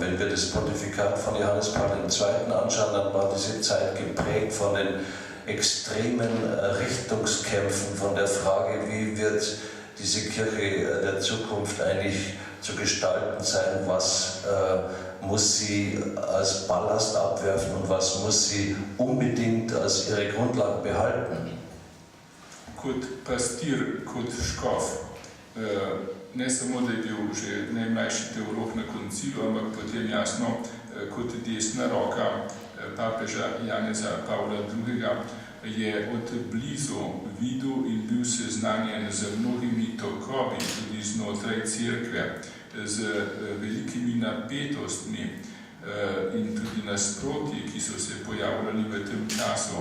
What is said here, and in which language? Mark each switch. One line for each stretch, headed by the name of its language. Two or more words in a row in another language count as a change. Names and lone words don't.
German: Wenn wir das Pontifikat von Johannes Paul II. Anschauen, dann war diese Zeit geprägt von den extremen Richtungskämpfen, von der Frage, wie wird diese Kirche der Zukunft eigentlich zu gestalten sein, was muss sie als Ballast abwerfen und was muss sie unbedingt als ihre Grundlage behalten.
Slovenian: Kot pastir, kot škof, ne samo, da je bil že najmlajši teolog na koncilu, ampak potem jasno kot desna roka papeža Janeza Pavla II. Je od blizu videl in bil seznanjen z mnogimi tokovi, tudi znotraj cerkve, z velikimi napetostmi in tudi nasprotji, ki so se pojavljali v tem času.